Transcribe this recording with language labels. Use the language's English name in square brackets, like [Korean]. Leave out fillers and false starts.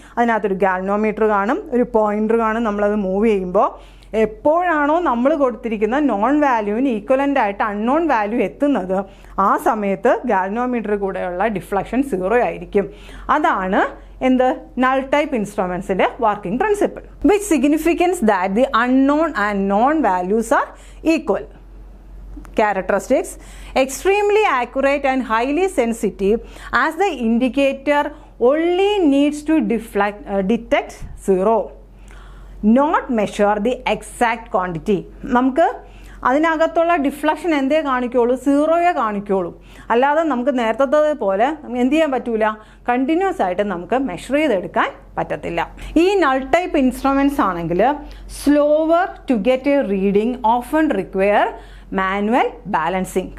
[Malayalam] അതിനകത്തൊരു ഗാൽവനോമീറ്റർ കാണും, ഒരു പോയിന്റർ കാണും. നമ്മളത് മൂവ് ചെയ്യുമ്പോൾ എപ്പോഴാണോ നമ്മൾ കൊടുത്തിരിക്കുന്ന നോൺ വാല്യൂവിന് ഈക്വലൻ്റ് ആയിട്ട് അൺനോൺ വാല്യൂ എത്തുന്നത് ആ സമയത്ത് ഗാൽവനോമീറ്റർ കൂടെയുള്ള ഡിഫ്ലക്ഷൻ 0 ആയിരിക്കും. അതാണ് എന്ത്, null type ഇൻസ്ട്രുമെൻസിൻ്റെ working principle. [English] Which significance that the unknown and known values are equal. Characteristics: extremely accurate and highly sensitive, as the indicator only needs to detect 0. Not measure the exact quantity. [Malayalam] നമുക്ക് അതിനകത്തുള്ള deflection എന്തേ കാണിക്കുള്ളൂ, 0 കാണിക്കുള്ളൂ. അല്ലാതെ നമുക്ക് നേരത്തെ പോലെ എന്ത് ചെയ്യാൻ പറ്റൂല, കണ്ടിന്യൂസ് ആയിട്ട് നമുക്ക് മെഷർ ചെയ്തെടുക്കാൻ പറ്റത്തില്ല. [English] ഈ null type instruments ആണെങ്കിൽ slower to get a reading often require manual balancing.